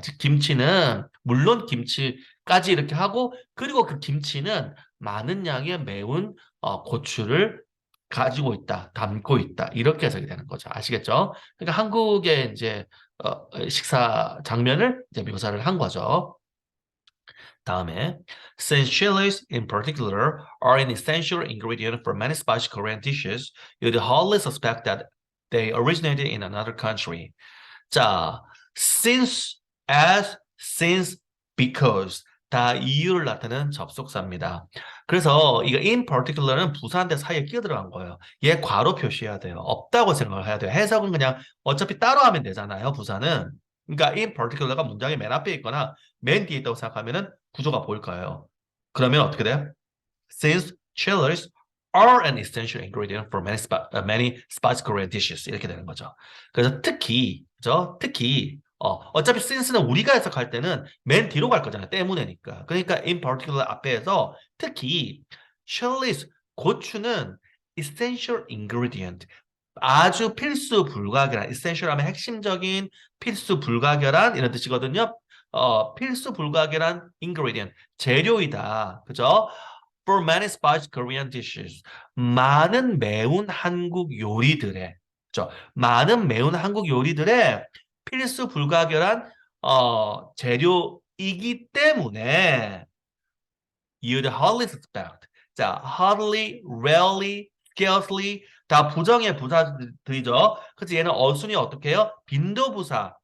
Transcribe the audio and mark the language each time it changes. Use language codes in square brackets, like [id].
[ko] 즉 김치는 물론 김치까지 이렇게 하고 그리고 그 김치는 많은 양의 매운 고추를 가지고 있다, 담고 있다 이렇게 해석이 되는 거죠. 아시겠죠? 그러니까 한국의 이제 식사 장면을 이제 묘사를 한 거죠. 다음에 [en] since chilies in particular are an essential ingredient for many spicy Korean dishes, you'd hardly suspect that they originated in another country. [ko] 자, since, as, since, because 다 이유를 나타내는 접속사입니다. 그래서 이거 in particular는 부사한테 사이에 끼어 들어간 거예요. 얘 괄호 표시해야 돼요. 없다고 생각을 해야 돼요. 해석은 그냥 어차피 따로 하면 되잖아요. 부사는. 그러니까 in particular가 문장의 맨 앞에 있거나 맨 뒤에 있다고 생각하면은 구조가 보일 거예요. 그러면 어떻게 돼요? [en] Since chilies are an essential ingredient for many spicy Korean dishes [ko] 이렇게 되는 거죠. 그래서 특히 그죠? 특히 어차피 since는 우리가 해석할 때는 맨 뒤로 갈 거잖아요. 때문에니까. 그러니까 in particular 앞에서 특히 chilies 고추는 [en] essential ingredient [ko] 아주 필수 불가결한 essential 하면 핵심적인 필수 불가결한 이런 뜻이거든요. 필수 불가결한 ingredient 재료이다. 그죠? [en] For many spicy Korean dishes. [ko] 많은 매운 한국 요리들의 그죠? 많은 매운 한국 요리들의 필수 불가결한 재료이기 때문에 [en] you'd hardly suspect. [ko] 자, hardly, rarely, scarcely 다 부정의 부사들이죠. 그래서 얘는 어순이 어떻게 해요? 빈도부사